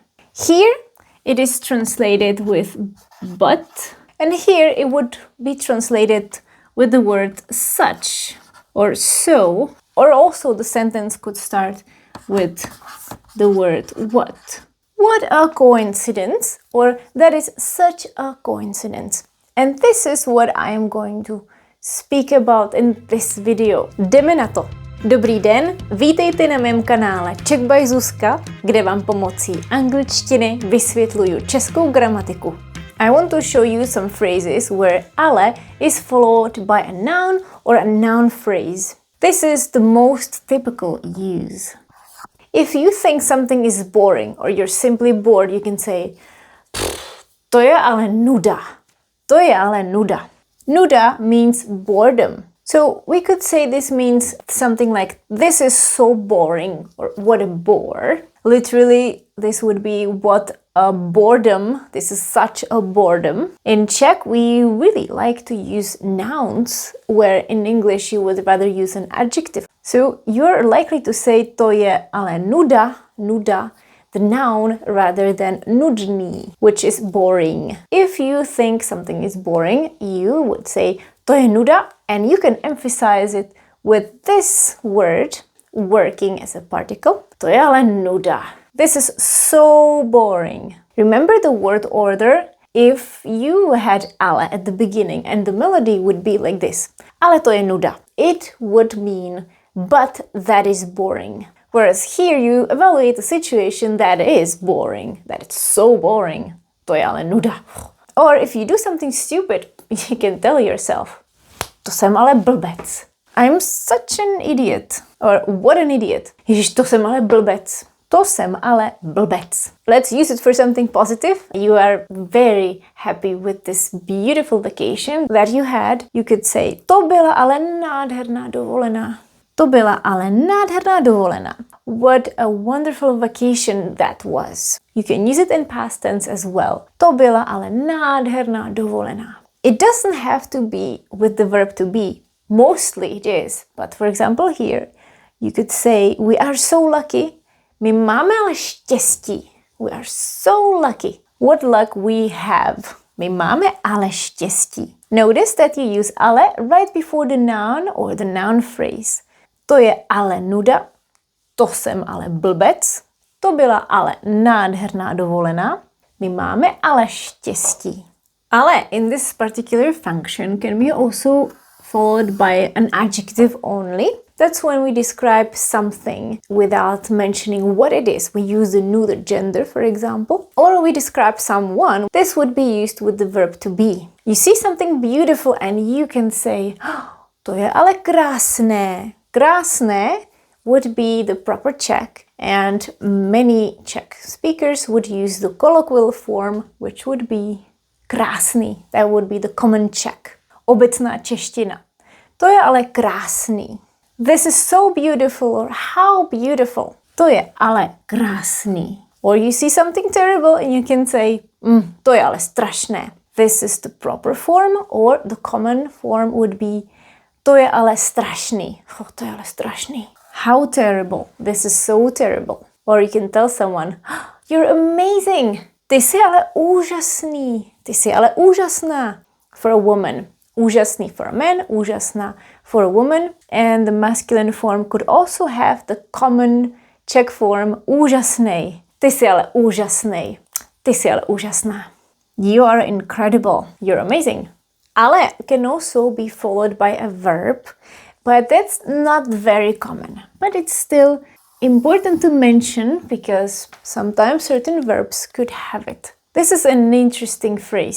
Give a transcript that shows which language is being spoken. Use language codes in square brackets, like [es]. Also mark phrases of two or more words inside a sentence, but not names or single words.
[en] Here it is translated with but, and here it would be translated with the word such or so, or also the sentence could start with the word what. What a coincidence, or that is such a coincidence. And this is what I am going to speak about in this video. [cs] Jdeme na to. Dobrý den, vítejte na mém kanále Czech by Zuzka, kde vám pomocí angličtiny vysvětluju českou gramatiku. [en] I want to show you some phrases where ale is followed by a noun or a noun phrase. This is the most typical use. If you think something is boring or you're simply bored, you can say, [cs] to je ale nuda. To je ale nuda. [en] Nuda means boredom. So we could say this means something like, this is so boring, or what a bore. Literally, this would be what a boredom. This is such a boredom. In Czech, we really like to use nouns, where in English you would rather use an adjective. So you're likely to say [cs] to je ale nuda, nuda, [en] the noun, rather than nudný, which is boring. If you think something is boring, you would say [cs] to je nuda, [en] and you can emphasize it with this word working as a particle. [cs] To je ale nuda. [en] This is so boring. Remember the word order? If you had ale at the beginning and the melody would be like this, [cs] ale to je nuda, [en] it would mean, but that is boring. Whereas here you evaluate the situation that is boring, that it's so boring. [cs] To je ale nuda. [en] Or if you do something stupid, you can tell yourself, [cs] to jsem ale blbec. [en] I'm such an idiot. Or what an idiot. [cs] Ježiš, to jsem ale blbec. To jsem ale blbec. [en] Let's use it for something positive. You are very happy with this beautiful vacation that you had. You could say, [cs] to byla ale nádherná dovolená. To byla ale nádherná dovolená. [en] What a wonderful vacation that was. You can use it in past tense as well. [cs] To byla ale nádherná dovolená. [en] It doesn't have to be with the verb to be. Mostly it is. But for example here, you could say, we are so lucky. [cs] My máme ale štěstí. [en] We are so lucky. What luck we have. [cs] My máme ale štěstí. [en] Notice that you use ale right before the noun or the noun phrase. [cs] To je ale nuda. To jsem ale blbec. To byla ale nádherná dovolená. My máme ale štěstí. [en] Ale in this particular function can be also followed by an adjective only. That's when we describe something without mentioning what it is. We use the neuter gender, for example. Or we describe someone. This would be used with the verb to be. You see something beautiful and you can say, [cs] to je ale krásné. [en] Krásné would be the proper Czech, and many Czech speakers would use the colloquial form, which would be krásný. That would be the common Czech. [cs] Obecná čeština. To je ale krásný. [en] This is so beautiful, or how beautiful. [cs] To je ale krásný. [en] Or you see something terrible and you can say, [cs] to je ale strašné. [en] This is the proper form, or the common form would be, [cs] to je ale strašný. To je ale strašný. [en] How terrible. This is so terrible. Or you can tell someone, you're amazing. [cs] Ty jsi ale úžasný. Ty jsi ale úžasná. [en] For a woman. Úžasný for a man, úžasná for a woman. And the masculine form could also have the common Czech form úžasnej. [cs] Ty jsi ale úžasnej. Ty jsi ale úžasná. [en] You are incredible. You're amazing. Ale can also be followed by a verb, but that's not very common. But it's still important to mention because sometimes certain verbs could have it. This is an interesting phrase.